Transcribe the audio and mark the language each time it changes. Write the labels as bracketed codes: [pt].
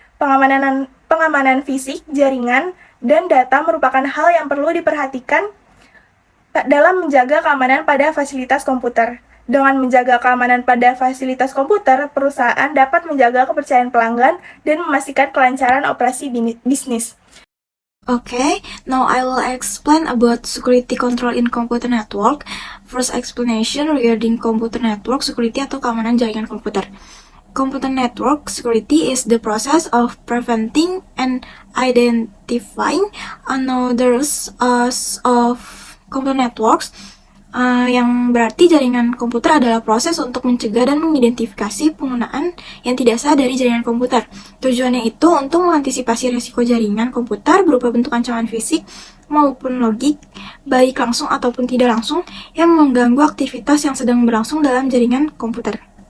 [id] Pengamanan fisik, jaringan, dan data merupakan hal yang perlu diperhatikan dalam menjaga keamanan pada fasilitas komputer. Dengan menjaga keamanan pada fasilitas komputer, perusahaan dapat menjaga kepercayaan pelanggan dan memastikan kelancaran operasi bisnis. [en] Okay, now I will explain about security control in computer network. First explanation regarding computer network security [id] atau keamanan jaringan komputer. [en] Computer network security is the process of preventing and identifying unauthorized of computer networks. [id] Yang berarti jaringan komputer adalah proses untuk mencegah dan mengidentifikasi penggunaan yang tidak sah dari jaringan komputer. Tujuannya itu untuk mengantisipasi risiko jaringan komputer berupa bentuk ancaman fisik maupun logik, baik langsung ataupun tidak langsung, yang mengganggu aktivitas yang sedang berlangsung dalam jaringan komputer.